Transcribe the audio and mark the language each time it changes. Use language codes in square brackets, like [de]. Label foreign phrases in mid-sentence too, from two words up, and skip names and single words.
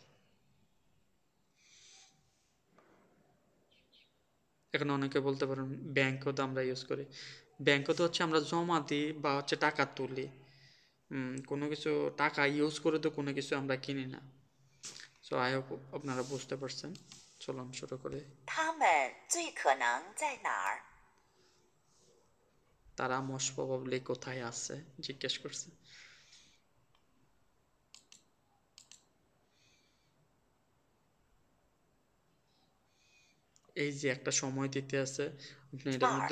[bn] এখন অনেকে বলতে পারেন ব্যাংকও তো আমরা ইউজ করি, ব্যাংকও তো হচ্ছে আমরা জমা দিই বা হচ্ছে টাকা তুলি, কোনো কিছু টাকা ইউজ করে তো কোনো কিছু আমরা কিনি না। [en] so I hope [bn] আপনারা বুঝতে পারছেন। চলুন শুরু করে। [zh] 他们最可能在哪儿？ [bn] তারা [en] most probably [bn] কোথায় আছে জিজ্ঞেস করছে। এই যে একটা সময় দিতে আছে, আপনি এটার মধ্যে